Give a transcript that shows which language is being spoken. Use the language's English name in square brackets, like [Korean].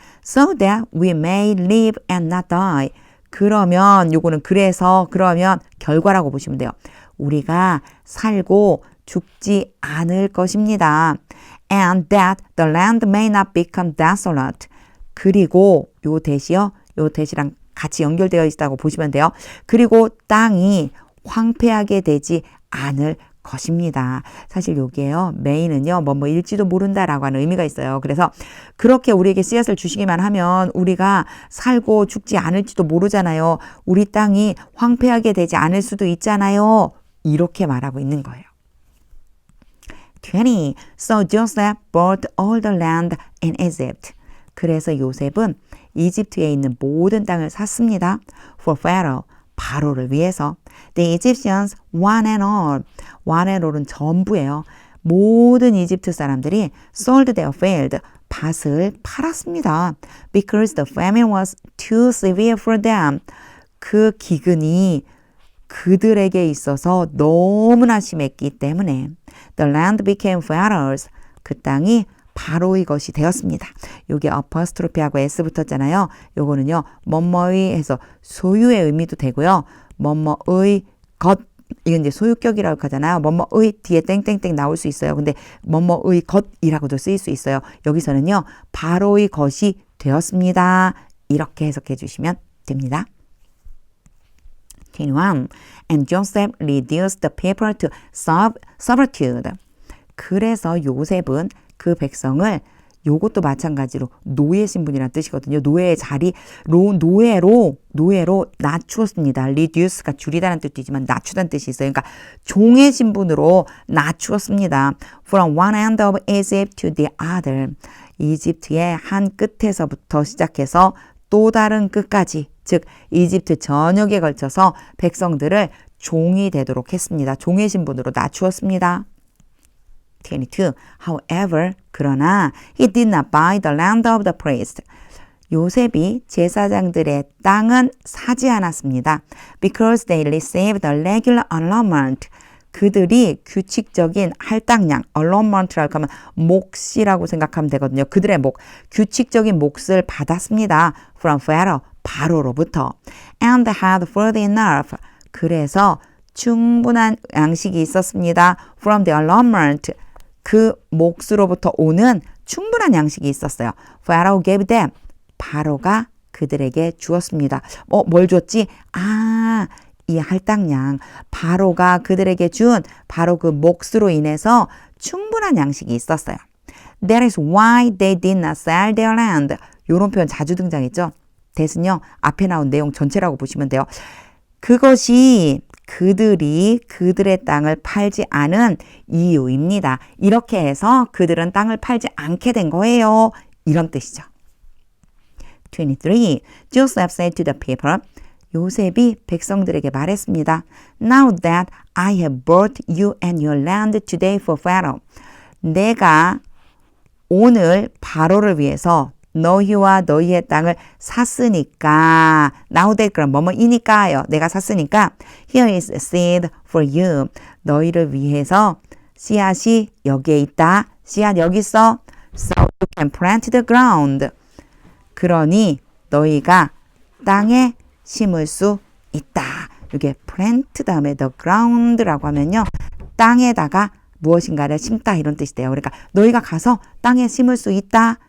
[English] So that we may live and not die. [Korean] 그러면 요거는 그러면 결과라고 보시면 돼요. 우리가 살고 죽지 않을 것입니다. [English] And that the land may not become desolate. [Korean] 그리고 요 대시요. 요 대시랑 같이 연결되어 있다고 보시면 돼요. 그리고 땅이 황폐하게 되지 않을 것입니다. 사실 여기에요. may는요. 뭐일지도 모른다라고 하는 의미가 있어요. 그래서 그렇게 우리에게 씨앗을 주시기만 하면 우리가 살고 죽지 않을지도 모르잖아요. 우리 땅이 황폐하게 되지 않을 수도 있잖아요. 이렇게 말하고 있는 거예요. 20. [English] So Joseph bought all the land in Egypt. [Korean] 그래서 요셉은 이집트에 있는 모든 땅을 샀습니다. [English] For Pharaoh. [Korean] 바로를 위해서. [English] The Egyptians one and all. one and all은 [Korean] 전부예요. 모든 이집트 사람들이 [English] sold their field. [Korean] 밭을 팔았습니다. [English] Because the famine was too severe for them. [Korean] 그 기근이 그들에게 있어서 너무나 심했기 때문에 [English] the land became Pharaoh's. [Korean] 그 땅이 바로의 것이 되었습니다. 여기 어퍼스트로피하고 S 붙었잖아요. 요거는요. 뭐뭐의 해서 소유의 의미도 되고요. 뭐뭐의 것 이건 이제 소유격이라고 하잖아요. 뭐뭐의 뒤에 땡땡땡 나올 수 있어요. 근데 뭐뭐의 것이라고도 쓰일 수 있어요. 여기서는요. 바로의 것이 되었습니다. 이렇게 해석해 주시면 됩니다. 21. [English] And Joseph reduced the people to servitude. [Korean] 그래서 요셉은 그 백성을 요것도 마찬가지로 노예 신분이라는 뜻이거든요. 노예의 자리, 노예로 낮추었습니다. reduce가 줄이다는 뜻도 있지만 낮추다는 뜻이 있어요. 그러니까 종의 신분으로 낮추었습니다. [English] From one end of Egypt to the other. [Korean] 이집트의 한 끝에서부터 시작해서 또 다른 끝까지, 즉 이집트 전역에 걸쳐서 백성들을 종이 되도록 했습니다. 종의 신분으로 낮추었습니다. 22. [English] However, [Korean] 그러나 [English] he did not buy the land of the priest. [Korean] 요셉이 제사장들의 땅은 사지 않았습니다. [English] Because they received the regular allotment. [Korean] 그들이 규칙적인 할당량, allotment라고 하면 몫이라고 생각하면 되거든요. 그들의 몫, 규칙적인 몫을 받았습니다. [English] From Pharaoh, [Korean] 바로로부터. [English] And had food enough. [Korean] 그래서 충분한 양식이 있었습니다. [English] From the allotment. [Korean] 그 몫으로부터 오는 충분한 양식이 있었어요. [English] Pharaoh gave them. [Korean] 바로가 그들에게 주었습니다. 뭘 줬지? 이 할당량. 바로가 그들에게 준 바로 그 몫으로 인해서 충분한 양식이 있었어요. [English] That is why they did not sell their land. [Korean] 이런 표현 자주 등장했죠. that은요. 앞에 나온 내용 전체라고 보시면 돼요. 그것이 그들이 그들의 땅을 팔지 않은 이유입니다. 이렇게 해서 그들은 땅을 팔지 않게 된 거예요. 이런 뜻이죠. 23. [English] Joseph said to the people. [Korean] 요셉이 백성들에게 말했습니다. [English] Now that I have brought you and your land today for Pharaoh. [Korean] 내가 오늘 바로를 위해서 너희와 너희의 땅을 샀으니까 now that 그럼 뭐뭐이니까요. 내가 샀으니까 [English] here is seed for you. [Korean] 너희를 위해서 씨앗이 여기에 있다. 씨앗 여기 있어. [English] So you can plant the ground. [Korean] 그러니 너희가 땅에 심을 수 있다. 이게 plant 다음에 the ground라고 하면요. 땅에다가 무엇인가를 심다 이런 뜻이 돼요. 그러니까 너희가 가서 땅에 심을 수 있다.